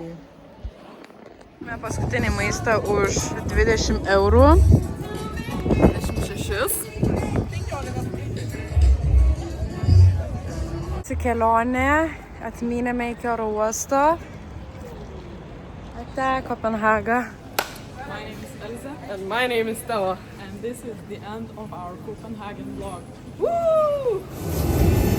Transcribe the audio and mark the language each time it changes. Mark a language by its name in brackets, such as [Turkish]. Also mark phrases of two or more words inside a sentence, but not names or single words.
[Lithuanian] Paskutinį maistą už 20 eurų. 26. Kelionė, atmynėme iki oro uosto. Ate, Kopenhaga. [English] my name is Elsa And my name is Stella. and this is the end of our Copenhagen vlog. Woo!